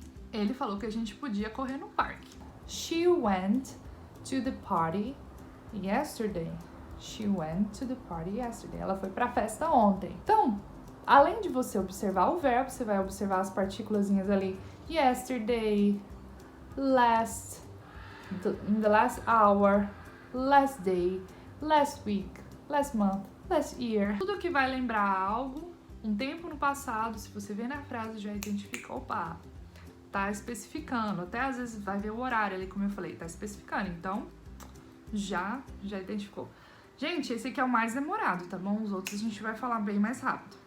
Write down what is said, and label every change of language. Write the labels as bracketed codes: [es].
[pt] Ele falou que a gente podia correr no parque. [en] She went to the party yesterday. She went to the party yesterday. [pt] Ela foi pra festa ontem. Então, além de você observar o verbo, você vai observar as partículazinhas ali. [en] Yesterday, last, in the last hour, last day, last week, last month, last year. [pt] Tudo que vai lembrar algo, um tempo no passado, se você vê na frase, já identifica, opa, tá especificando, até às vezes vai ver o horário ali, como eu falei, tá especificando, então já identificou. Gente, esse aqui é o mais demorado, tá bom? Os outros a gente vai falar bem mais rápido.